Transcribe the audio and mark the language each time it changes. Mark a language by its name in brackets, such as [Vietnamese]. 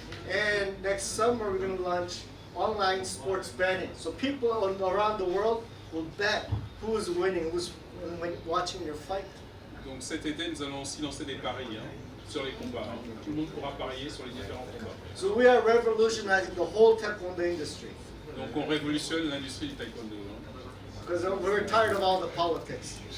[English] And next summer, we're going to launch online sports betting. So people around the world will bet who's winning, who's watching your fight. [French] Donc cet été, nous allons aussi lancer des paris, hein, sur les combats. Hein. Tout le monde pourra parier sur les différents combats. [English] So we are revolutionizing the whole Taekwondo industry. [French] Donc on révolutionne l'industrie du taekwondo. Hein. [English] Because we're tired of all the politics.